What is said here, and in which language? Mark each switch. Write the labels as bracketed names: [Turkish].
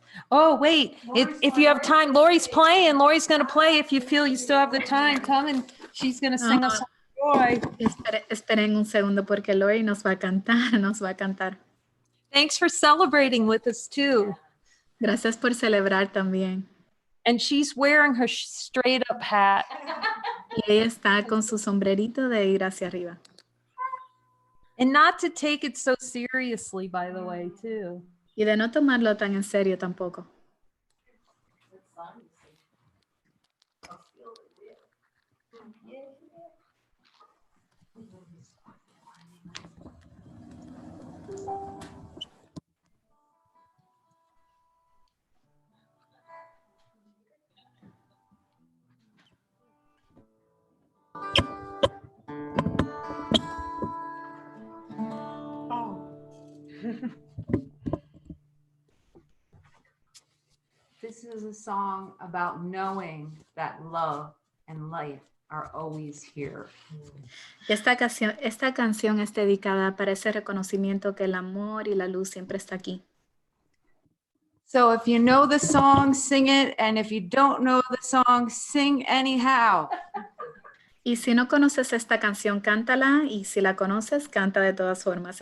[English] Oh, wait, if you have time, Lori's playing. Lori's going to play. If you feel you still have the time, come and she's going to sing us some joy. [Spanish] Esperen un segundo porque Lori nos va a cantar. [English] Thanks for celebrating with us too. [Spanish] Gracias por celebrar también. [English] And she's wearing her straight up hat. [Spanish] Y ella está con su sombrerito de ir hacia arriba. [English] And not to take it so seriously, by the way, too. [Spanish] Y de no tomarlo tan en serio tampoco. [English] This is a song about knowing that love and light are always here. [Spanish] Esta canción es dedicada para ese reconocimiento que el amor y la luz siempre está aquí. [English] So if you know the song, sing it. And if you don't know the song, sing anyhow. [Spanish] Y si no conoces esta canción, cántala. Y si la conoces, canta de todas formas.